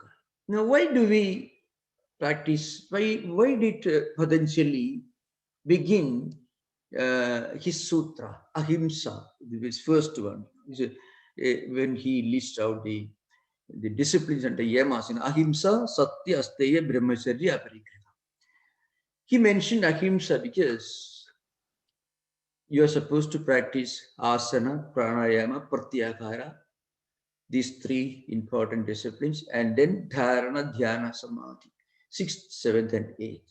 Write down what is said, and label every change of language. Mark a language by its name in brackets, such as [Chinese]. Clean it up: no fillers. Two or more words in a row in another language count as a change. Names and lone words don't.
[English] Now, why do we practice? Why did Patanjali begin his sutra, ahimsa, his first one? When he lists out the disciplines and the yamas in ahimsa, [Sanskrit] satya, asteya, brahmacharya, aparigrha. [English] He mentioned ahimsa because you are supposed to practice [Sanskrit] asana, pranayama, pratyahara, [English] these three important disciplines, and then [Sanskrit] dharana, dhyana, samadhi, [English] sixth, seventh, and eighth.